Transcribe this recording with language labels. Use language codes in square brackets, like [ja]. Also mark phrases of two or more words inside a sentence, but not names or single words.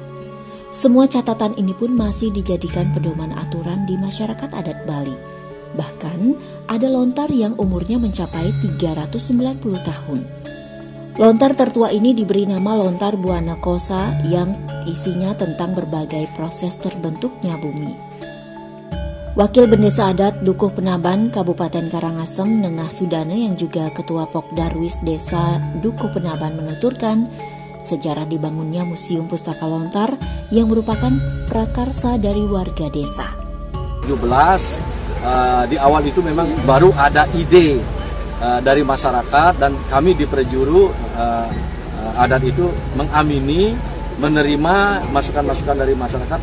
[id] Semua catatan ini pun masih dijadikan pedoman aturan di masyarakat adat Bali. Bahkan ada lontar yang umurnya mencapai 390 tahun. Lontar tertua ini diberi nama Lontar Buana Kosa yang isinya tentang berbagai proses terbentuknya bumi. Wakil Bendesa Adat Dukuh Penaban, Kabupaten Karangasem, Nengah Sudane yang juga Ketua Pokdarwis Desa Dukuh Penaban menuturkan, sejarah dibangunnya Museum Pustaka Lontar yang merupakan prakarsa dari warga desa. 17 di awal itu memang baru ada ide dari masyarakat dan kami di Prejuru adat itu mengamini, menerima masukan-masukan dari masyarakat.